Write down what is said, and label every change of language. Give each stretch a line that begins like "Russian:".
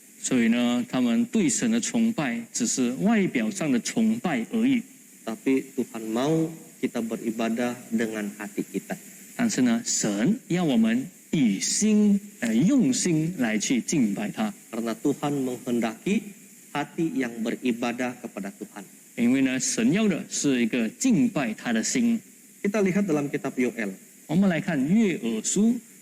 Chinese: 所以呢，他们对神的崇拜只是外表上的崇拜而已。
Malay: Tapi Tuhan mau kita beribadah dengan hati kita.
Chinese: 但是呢，神要我们以用心来去敬拜他，
Malay: Karena Tuhan menghendaki hati yang beribadah kepada Tuhan.
Chinese: 因为呢，神要的是一个敬拜他的心。
Malay: Kita lihat dalam kitab Yoel.
Chinese: 我们来看约珥书